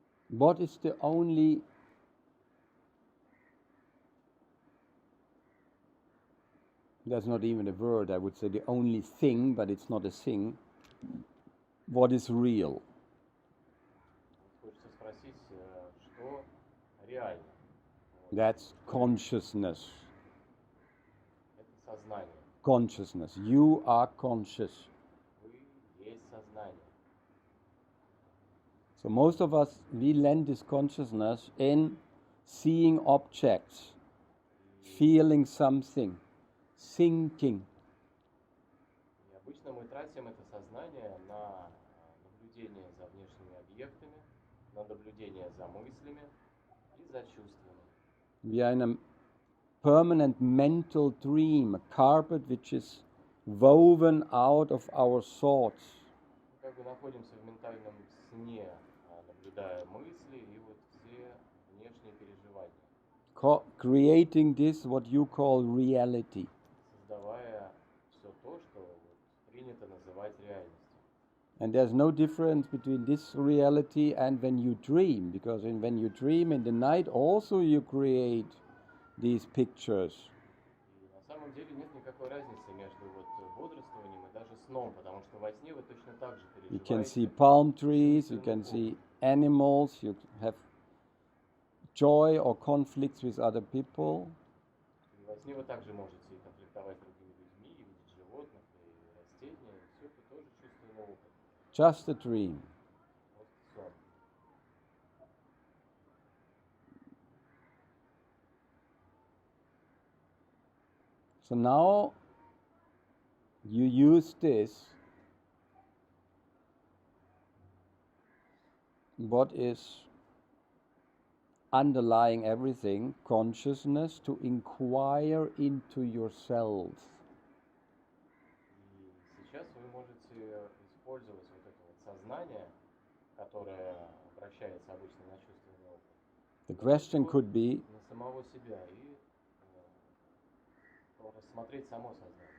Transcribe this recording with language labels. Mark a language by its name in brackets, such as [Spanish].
[English] What is the only That's not even a word, I would say the only thing, but it's not a thing. What is real? [Russian] Хочется спросить, что реально? [English] That's consciousness. [Russian] Это сознание. [English] Consciousness. You are conscious. [Russian] Вы есть сознание. [English] So most of us, we lend this consciousness in seeing objects, feeling something, thinking. [Russian] И обычно мы тратим это сознание на наблюдение за внешними объектами, на наблюдение за мыслями и за чувствами. [English] We are in a permanent mental dream, a carpet which is woven out of our thoughts. [Russian] Мы как бы находимся в ментальном сне, наблюдая мысли и вот все внешние переживания, [English] Creating this, what you call reality. [Russian] создавая все то, что принято называть реальностью. [English] And there's no difference between this reality and when you dream, because when you dream in the night also you create these pictures. [Russian] И на самом деле нет никакой разницы между вот бодрствованием и даже сном, потому что во сне вы точно так же [English] You can see [Russian] переживаете. [English] palm trees, you can see animals, you have joy or conflicts with other people. [Russian] И во сне вы также можете и конфликтовать с другими людьми, и видеть животных, и растения, и все это тоже чувственный опыт. [English] Just a dream. [Russian] Просто сон. [English] So now you use this, what is underlying everything, consciousness, to inquire into yourself. [Russian] И сейчас вы можете использовать вот это вот сознание, которое обращается обычно на чувственный опыт, [English] The question could be, [Russian] на самого себя и рассмотреть само сознание.